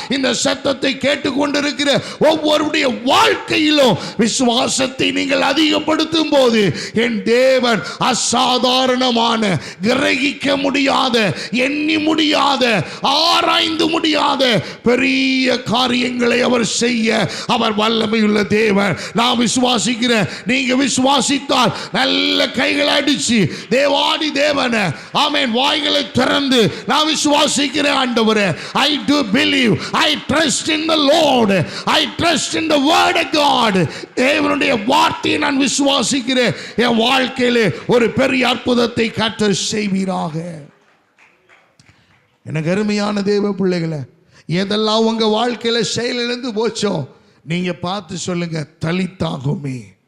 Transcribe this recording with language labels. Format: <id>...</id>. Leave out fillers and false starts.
<ta>இந்த சத்தத்தை கேட்டுக்கொண்டிருக்கிற ஒவ்வொருடைய வாழ்க்கையிலும் விசுவாசத்தை நீங்கள் அதிகப்படுத்தும் போது என் தேவன் அசாதாரணமான, கிரகிக்க முடியாத, எண்ணி முடியாத, ஆராய்ந்து முடியாத பெரிய காரியங்களை அவர் செய்ய அவர் வல்லமையுள்ள தேவன். நான் விசுவாசிக்கிறேன். நீங்க விசுவாசித்தால் நல்ல கைகளை அடிச்சு தேவாதி தேவன ஆமென் வாய்களை திறந்து நான் விசுவாசிக்கிறேன் ஆண்டவரே.</ta> <en>I do believe, I trust in the Lord, I trust in the word of God.</en> <ta>தேவனுடைய வார்த்தையை நான் விசுவாசிக்கிறேன். என் வாழ்க்கையிலே ஒரு பெரிய அற்புதத்தை கர்த்தர் செய்வீராக. எனக்கு அருமையான தேவ பிள்ளைகளை, எதெல்லாம் உங்க வாழ்க்கையில செயலிழந்து போச்சோ நீங்க பார்த்து சொல்லுங்க, தலித்தாகுமே.</ta>